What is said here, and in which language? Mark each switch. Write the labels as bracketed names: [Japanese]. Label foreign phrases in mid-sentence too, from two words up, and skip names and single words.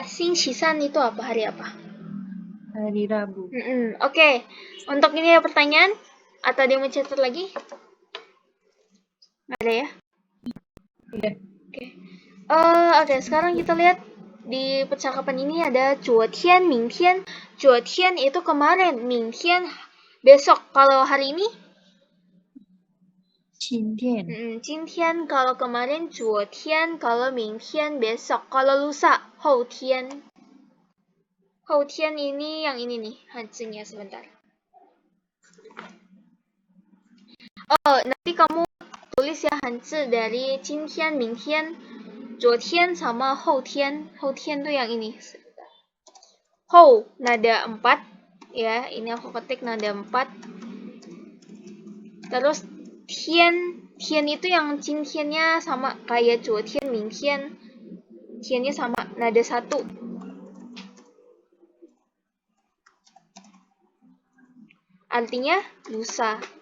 [Chinese] 星期三 [Indonesian] itu apa? Hari apa? Hari Rabu. Oke, untuk ini ada pertanyaan? Atau dia mau catat lagi? Nggak ada ya? Udah. Oke, sekarang kita lihat di percakapan ini ada [Chinese] 昨天, 明天. [Indonesian] 昨天 itu kemarin, 明天 besok. Kalau hari ini? [Chinese] 今天。 [Indonesian] 今天 kalau kemarin 昨天, kalau 明天 besok. Kalau lusa [Chinese] 后天. 后天 [Indonesian] ini yang ini nih, hanzinya sebentar. Nanti kamu tulis ya hanzi dari [Chinese] 今天, 明天, 昨天 [Indonesian] sama 后天. 后天 tuh yang ini. Hou nada 4, ya. Ini aku ketik nada 4. Terus tian itu yang jingtiannya sama kayak zuotian, mingtian. Tiannya sama nada 1. Artinya lusa.